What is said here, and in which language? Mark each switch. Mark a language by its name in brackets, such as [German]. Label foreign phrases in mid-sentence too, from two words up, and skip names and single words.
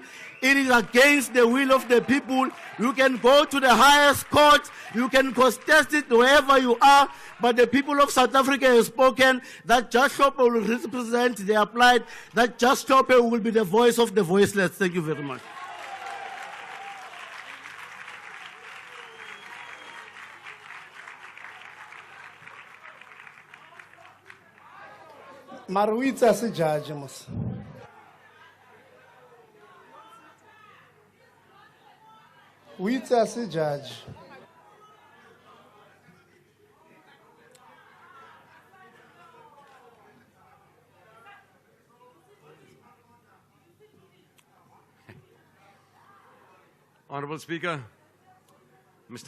[English] It is against the will of the people. You can go to the highest court, you can contest it wherever you are, but the people of South Africa have spoken that Judge Hlophe will represent their plight, that Judge Hlophe will be the voice of the voiceless. Thank you very much. Maruitsa se judge mos. Uitsa se judge. Honorable Speaker, Mr.